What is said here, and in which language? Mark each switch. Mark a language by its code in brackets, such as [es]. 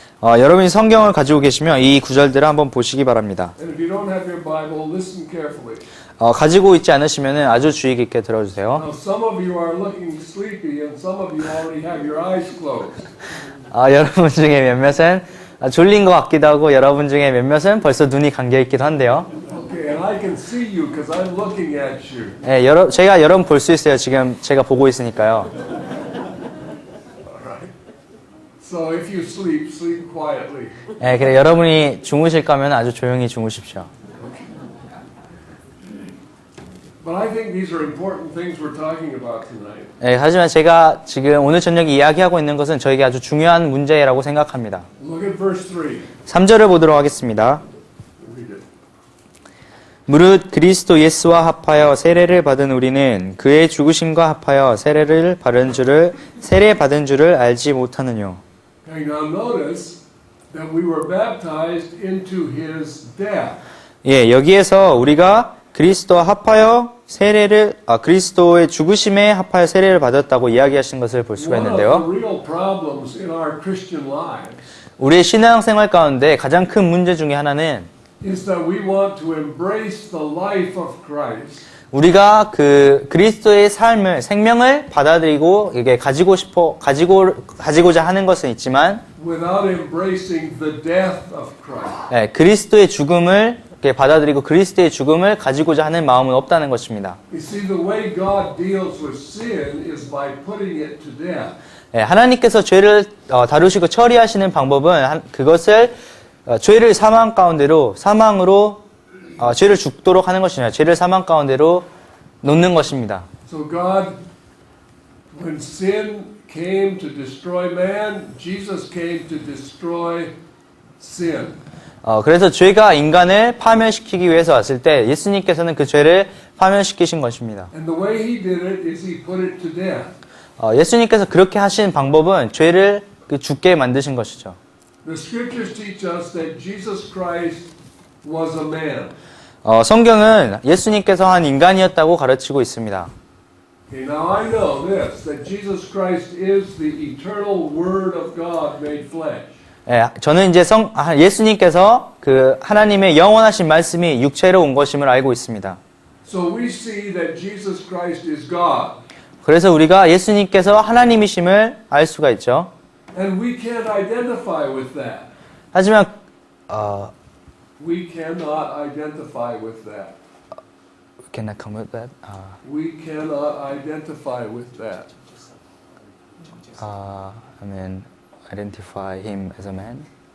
[ko] 여러분이 성경을 가지고 계시면 이 구절들을 한번 보시기 바랍니다. [en] And if you don't have your Bible, listen carefully. [ko] 가지고 있지 않으시면 아주 주의 깊게 들어주세요. [en] Now, some of you are looking sleepy, and some of you already have your eyes closed. [ko] 여러분 중에 몇몇은 졸린 것 같기도 하고 여러분 중에 몇몇은 벌써 눈이 감겨 있기도 한데요. [en] Okay, and I can see you because I'm looking at you. [ko] 네, 제가 여러분 볼 수 있어요. 지금 제가 보고 있으니까요. [en] So if you sleep, sleep quietly. [ko] 네, 그래 여러분이 주무실 거면 아주 조용히 주무십시오. [en] But I think these are important things we're talking about tonight. [ko] 네, 하지만 제가 지금 오늘 저녁에 이야기하고 있는 것은 저에게 아주 중요한 문제라고 생각합니다. [en] Look at verse 3. [ko] 3절을 보도록 하겠습니다. [en] Read it. [ko] 무릇 그리스도 예수와 합하여 세례를 받은 우리는 그의 죽으심과 합하여 세례 받은 줄을 알지 못하느뇨. [en] Okay, now notice that we were baptized into his death. [ko] 예, 여기에서 우리가 그리스도와 합하여 그리스도의 죽으심에 합하여 세례를 받았다고 이야기하신 것을 볼 수가 [en] One of [ko] 있는데요. [en] the real problems in our Christian lives [ko] 우리의 신앙생활 가운데 가장 큰 문제 중에 하나는 [en] is that we want to embrace the life of Christ [ko] 우리가 그 그리스도의 생명을 받아들이고 이게 가지고자 하는 것은 있지만 [en] without embracing the death of Christ. [ko] 예, 그리스도의 죽음을 이렇게 받아들이고 그리스도의 죽음을 가지고자 하는 마음은 없다는 것입니다. [en] You see, the way God deals with sin is by putting it to death. [ko] 예, 하나님께서 죄를 다루시고 처리하시는 방법은 그것을 죄를 사망으로 죄를 죽도록 하는 것이 아니라 죄를 사망 가운데로 놓는 것입니다. [en] So God, when sin came to destroy man, Jesus came to destroy sin. [ko] 그래서 죄가 인간을 파멸시키기 위해서 왔을 때 예수님께서는 그 죄를 파멸시키신 것입니다. [en] And the way he did it is he put it to death. [ko] 예수님께서 그렇게 하신 방법은 죄를 죽게 만드신 것이죠. [en] The scriptures teach us that Jesus Christ was a man. [ko] 성경은 예수님께서 한 인간이었다고 가르치고 있습니다. [en] Okay, now I know this, that Jesus Christ is the eternal Word of God made flesh. [ko] 예, 저는 이제 예수님께서 그 하나님의 영원하신 말씀이 육체로 온 것임을 알고 있습니다. [en] So we see that Jesus Christ is God. [ko] 그래서 우리가 예수님께서 하나님이심을 알 수가 있죠. [en] And we can't identify with that. [ko] 하지만 [en] We cannot identify with that. Can I come with that? We cannot identify with that. I mean, identify him as a man.